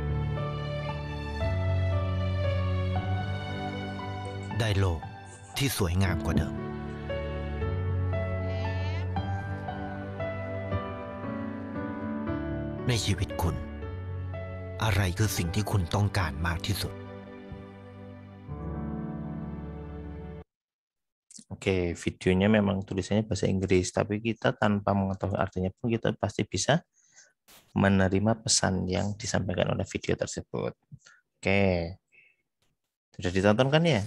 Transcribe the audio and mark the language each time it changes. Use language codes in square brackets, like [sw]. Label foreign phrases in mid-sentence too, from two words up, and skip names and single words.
[th] ได้โลกที่สวยงามกว่าเดิม ในชีวิตคุณ อะไรคือสิ่งที่คุณต้องการมากที่สุด [id] Oke, videonya memang tulisannya bahasa Inggris, tapi kita tanpa mengetahui artinya pun kita pasti bisa menerima pesan yang disampaikan oleh video tersebut. Oke, sudah ditonton kan ya?